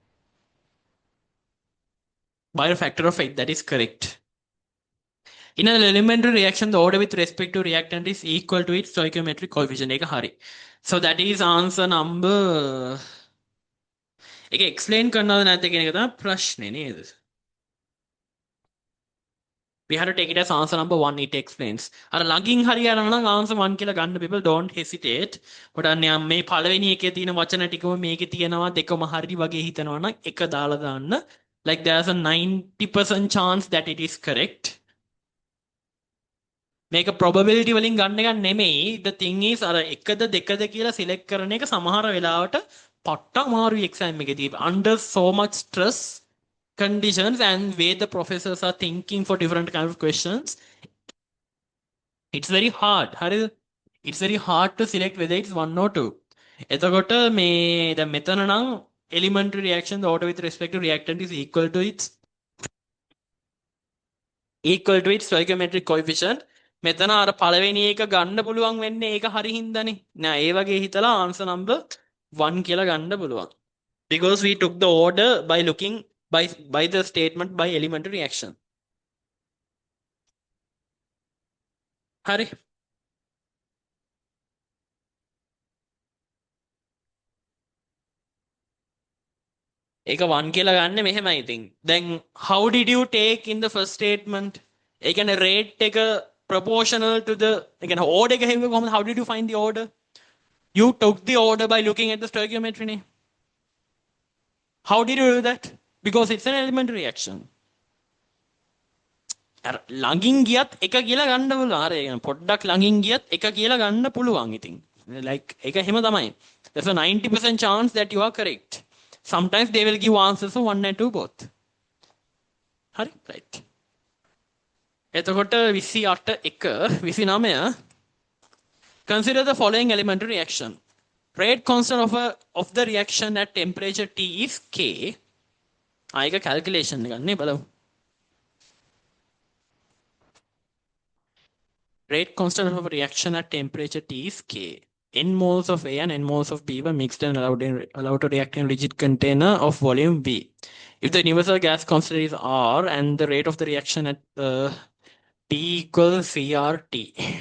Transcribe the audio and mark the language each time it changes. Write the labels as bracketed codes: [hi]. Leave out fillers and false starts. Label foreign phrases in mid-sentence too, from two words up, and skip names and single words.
[en] By a factor of 8, that is correct. In an elementary reaction, the order with respect to reactant is equal to its stoichiometric coefficient. So that is answer number. [si] Explain කරනවද නැද්ද කියන එක තමයි ප්‍රශ්නේ නේද? [en] We have to take it as answer number 1. It explains. [si] අර ළඟින් හරි යනවා නම් answer 1 කියලා ගන්න [en] people don't hesitate. [si] but අන්න මේ පළවෙනි එකේ තියෙන වචන ටිකම මේකේ තියෙනවා දෙකම හරි වගේ හිතනවා නම් එක දාලා දාන්න. [en] Like there's a 90% chance that it is correct. [si] මේක probability වලින් ගන්න එක නෙමෙයි. [en] The thing is [si] අර එකද දෙකද කියලා select කරන එක සමහර වෙලාවට පට්ට අමාරුයි exam එකේදී. [en] Under so much stress conditions and where the professors are thinking for different kind of questions, it's very hard. It's very hard to select whether it's 1 or 2. [si] එතකොට මේ දැන් මෙතන නම් [en] elementary reaction, the order with respect to reactant is equal to its stoichiometric coefficient. [si] මෙතන අර පළවෙනි එක ගන්න පුළුවන් වෙන්නේ ඒක හරි හින්දානේ. නෑ ඒ වගේ හිතලා answer number 1 කියලා ගන්න පුළුවන්. [en] Because we took the order by looking by the statement by elementary reaction. [si] Hari. ඒක 1 කියලා ගන්න මෙහෙමයි ඉතින්. [en] දැන් how did you take in the first statement? [si] ඒ කියන්නේ rate එක [en] proportional to the [si] ඒ කියන්නේ order එක හෙව්වේ කොහොමද? [en] How did you find the order? You took the order by looking at the stoichiometry නේ. How did you do that? Because it's an elementary reaction. [si] ළඟින් ගියත් එක කියලා ගන්න පුළුවන්. අර ඒ පොඩ්ඩක් ළඟින් ගියත් එක කියලා ගන්න පුළුවන් ඉතින්. Like ඒක එහෙම තමයි. [en] There's a 90% chance that you are correct. Sometimes they will give answers for 1 and 2 both. [si] හරි right. [en] එතකොට 28 1 29 consider the following elementary reaction. Rate constant of the reaction at temperature T is K. [si] ආයක calculation එක ගන්න බලමු. [en] Rate constant of a reaction at temperature T is K. N moles of A and N moles of B were mixed and allowed to react in a rigid container of volume V. If the universal gas constant is R and the rate of the reaction at T equals CRT.